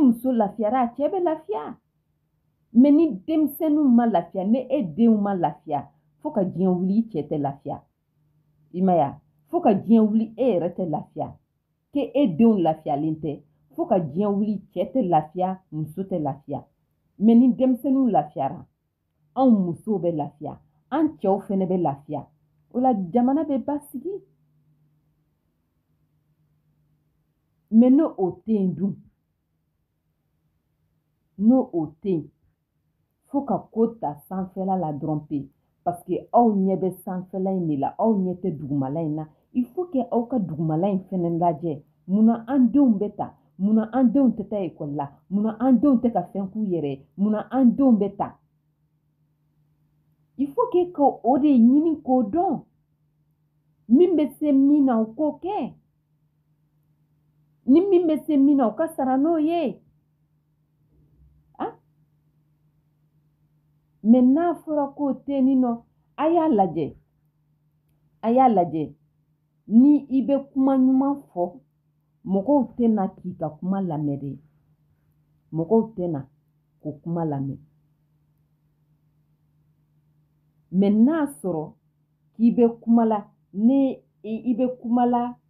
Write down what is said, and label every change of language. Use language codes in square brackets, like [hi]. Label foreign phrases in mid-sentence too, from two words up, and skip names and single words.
[bm] muso lafiyara a cɛ bɛ lafiya mais ni denmisɛnninw ma lafiya ni e denw ma lafiya fo ka diɲɛ wuli i cɛ tɛ lafiya i ma ye fo ka diɲɛ wuli e yɛrɛ tɛ lafiya ke e denw lafiyalen tɛ fo ka diɲɛ wuli cɛ tɛ lafiya muso tɛ lafiya mais ni denmisɛnninw lafiyara anw musow bɛ lafiya an cɛw fɛnɛ bɛ lafiya o la jamana bɛ basigi mais n'o tɛ yen dun n'o tɛ yen fo ka ko ta sanfɛla la dɔrɔn pe [fr] parce que [bm] aw ɲɛ bɛ sanfɛla in de la aw ɲɛ tɛ dugumala in na [fr] il faut que [bm] aw ka dugumala in fɛnɛ lajɛ munna an denw bɛ ta munna an denw tɛ taa ekɔli la munna an denw tɛ ka fɛn k'u yɛrɛ ye munna an denw bɛ ta [fr] il faut que [bm] o de ɲini k'o dɔn min bɛ se min na o k'o kɛ ni min bɛ se min na o ka sara n'o ye mɛ n'a fɔra k'o tɛ yen nin nɔ a y'a lajɛ ni i bɛ kuma ɲuman fɔ mɔgɔw tɛna k'i ka kuma lamɛn de mɔgɔw tɛna k'o kuma lamɛn mɛ n'a sɔrɔ k'i bɛ kuma la ni i bɛ kuma la